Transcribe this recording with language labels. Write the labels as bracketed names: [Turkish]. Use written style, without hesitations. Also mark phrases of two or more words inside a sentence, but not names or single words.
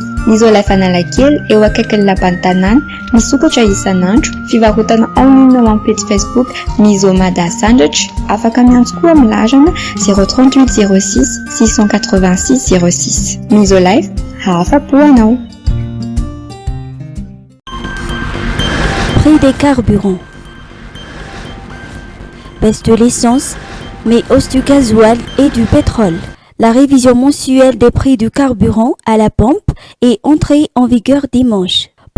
[Malagasy] Ny Isolife Analakely eo akaikin'ny lapan'ny tanàna, misokatra isan'andro, fivarotana online ao amin'ny page Facebook Misomada Sandwich, afaka miantso koa amin'ny larana 038 06 686 06. Isolife, afapo anao. [French] Prix des carburants. Baisse de l'essence, mais hausse du gasoil et du pétrole. La révision mensuelle des prix du carburant à la pompe est entrée en vigueur dimanche.